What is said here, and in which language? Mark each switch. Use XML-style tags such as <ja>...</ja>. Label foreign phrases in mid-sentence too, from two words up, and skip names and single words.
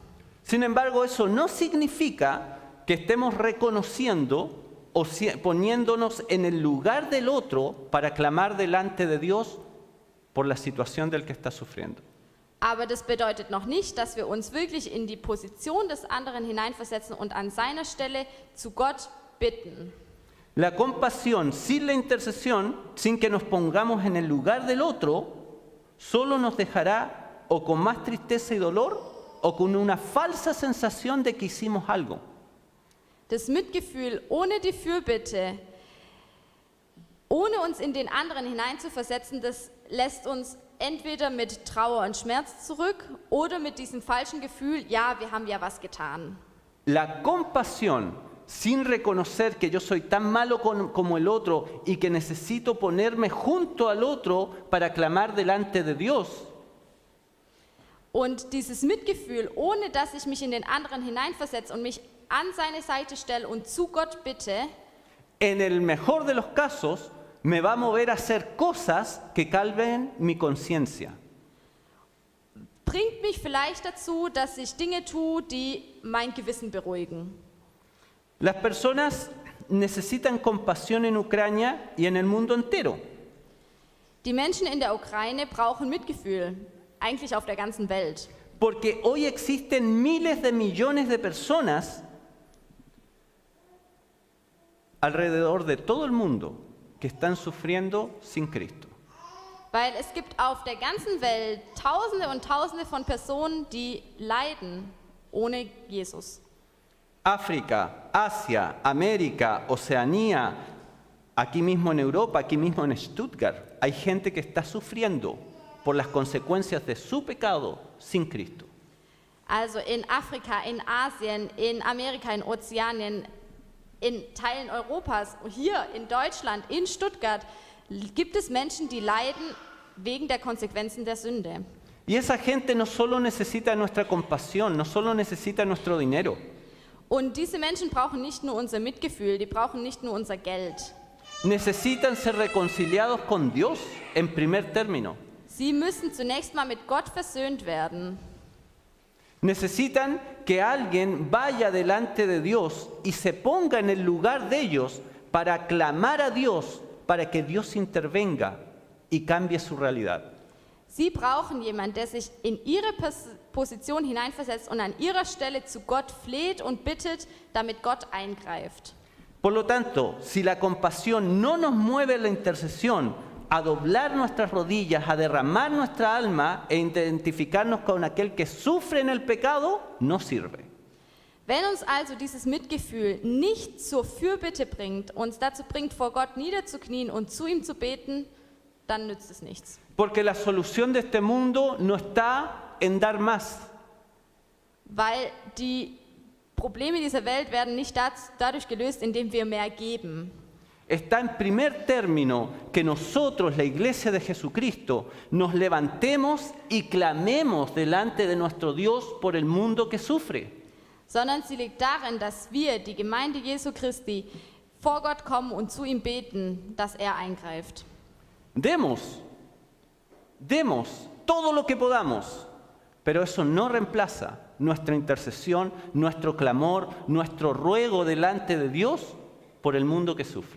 <es>Sin embargo, eso no significa que estemos reconociendo o poniéndonos en el lugar del otro para clamar delante de Dios por la situación del que está sufriendo.</es> <de>Aber das bedeutet noch nicht, dass wir uns wirklich in die Position des anderen hineinversetzen und an seiner Stelle zu Gott bitten.</de> <es>La compasión sin la intercesión, sin que nos pongamos en el lugar del otro, solo nos dejará o con más tristeza y dolor o con una falsa sensación de que hicimos algo.</es> <de>Das Mitgefühl ohne die Fürbitte, ohne uns in den anderen hineinzuversetzen, das lässt uns entweder mit Trauer und Schmerz zurück oder mit diesem falschen Gefühl, ja, wir haben ja was getan.</de> <es>La compasión sin reconocer que yo soy tan malo como el otro y que necesito ponerme junto al otro para clamar delante de Dios.</es> <de>Und dieses Mitgefühl, ohne dass ich mich in den anderen hineinversetze und mich an seine Seite stelle und zu Gott bitte,</de> <es>en el mejor de los casos, me va a mover a hacer cosas que calmen mi conciencia.</es> <de>bringt mich vielleicht dazu, dass ich Dinge tue, die mein Gewissen beruhigen.</de> <es>Las personas necesitan compasión en Ucrania y en el mundo entero.</es> <de>Die Menschen in der Ukraine brauchen Mitgefühl, eigentlich auf der ganzen Welt.</de> <es>Porque hoy existen miles de millones de personas alrededor de todo el mundo que están sufriendo sin Cristo.</es> <de>Weil es gibt auf der ganzen Welt Tausende und Tausende von Personen, die leiden ohne Jesus.</de> <es>África, Asia, América, Oceanía, aquí mismo en Europa, aquí mismo en Stuttgart, hay gente que está sufriendo por las consecuencias de su pecado sin Cristo.</es> <de>Also in Afrika, in Asien, in Amerika, in Ozeanien, In Teilen Europas, hier in Deutschland, in Stuttgart, gibt es Menschen, die leiden wegen der Konsequenzen der Sünde.</de> <es>Y esa gente no solo necesita nuestra compasión, no solo necesita nuestro dinero.</es> <de>Und diese Menschen brauchen nicht nur unser Mitgefühl, die brauchen nicht nur unser Geld.</de> <es>Necesitan ser reconciliados con Dios en primer término.</es> <de>Sie müssen zunächst mal mit Gott versöhnt werden.</de> <es>Necesitan que alguien vaya delante de Dios y se ponga en el lugar de ellos para clamar a Dios, para que Dios intervenga y cambie su realidad.</es> <de>Sie brauchen jemanden, der sich in ihre Position hineinversetzt und an ihrer Stelle zu Gott fleht und bittet, damit Gott eingreift.</de> <es>Por lo tanto, si la compasión no nos mueve a la intercesión, a doblar nuestras rodillas, a derramar nuestra alma e identificarnos con aquel que sufre en el pecado, no sirve.</es> <de>Wenn uns also dieses Mitgefühl nicht zur Fürbitte bringt, uns dazu bringt, vor Gott niederzuknien und zu ihm zu beten, dann nützt es nichts.</de> <es>Porque la solución de este mundo no está en dar más.</es> <de>Weil die Probleme dieser Welt werden nicht dadurch gelöst, indem wir mehr geben.</de> <es>Está en primer término que nosotros, la Iglesia de Jesucristo, nos levantemos y clamemos delante de nuestro Dios por el mundo que sufre.</es> <de>Sondern sie liegt darin, dass wir, die Gemeinde Jesu Christi, vor Gott kommen und zu ihm beten, dass er eingreift.</de> <es>Demos todo lo que podamos, pero eso no reemplaza nuestra intercesión, nuestro clamor, nuestro ruego delante de Dios por el mundo que sufre.</es>